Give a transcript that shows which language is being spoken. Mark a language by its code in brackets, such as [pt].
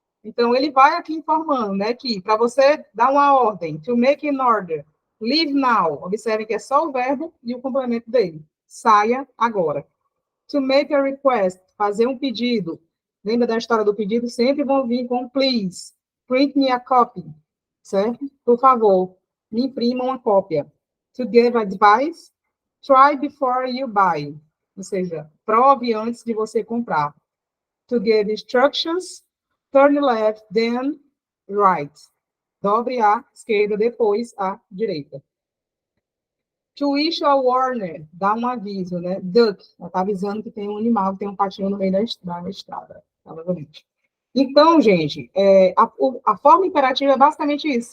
[pt] Então, ele vai aqui informando, né, que para você dar uma ordem, [en] to make an order, leave now, [pt] observe que é só o verbo e o complemento dele. Saia agora. [en] To make a request, [pt] fazer um pedido. Lembra da história do pedido? Sempre vão vir com please, [en] print me a copy, [pt] certo? Por favor, me imprima uma cópia. [en] To give advice, try before you buy. [pt] Ou seja, prove antes de você comprar. [en] To give instructions, turn left, then right. [pt] Dobre à esquerda, depois à direita. [en] To issue a warning, [pt] dá um aviso, né? Duck, ela está avisando que tem um animal, que tem um patinho no meio da estrada, provavelmente. Então, gente, a forma imperativa é basicamente isso.